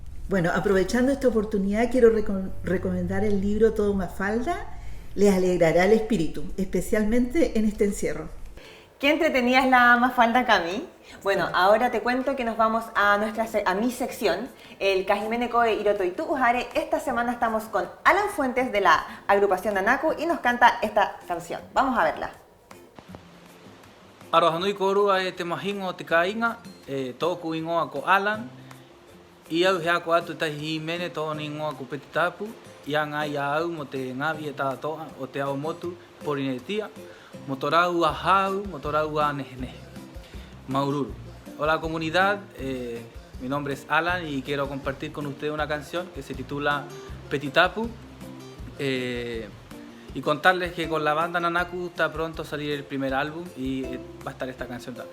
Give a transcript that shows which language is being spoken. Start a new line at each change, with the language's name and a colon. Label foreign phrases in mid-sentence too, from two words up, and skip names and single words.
Spanish: Bueno, aprovechando esta oportunidad quiero recomendar el libro Todo Mafalda, les alegrará el espíritu, especialmente en este encierro. ¿Qué entretenida es la Mafalda, Cami? Bueno, ahora te cuento que nos vamos a mi sección, el Cajimenecoe Irotoitu Ujare. Esta semana estamos con Alan Fuentes de la agrupación Nanaku y nos canta esta canción. Vamos a verla.
Tahitian: Arohanui korua te mahingo te kainga, toku ingoa ko Alan, ia uhea ko atu tahi mene tōni ingoa ko Petitapu, ia ngā ia au mo te ngavi e tātoa o te ao motu Porinetia, mo tō rau a hau, mo tō rau a nehenehe. Maururu.
Spanish: Hola comunidad, mi nombre es Alan y quiero compartir con ustedes una canción que se titula Petitapu. Y contarles que con la banda Nanaku está pronto a salir el primer álbum y va a estar esta canción también.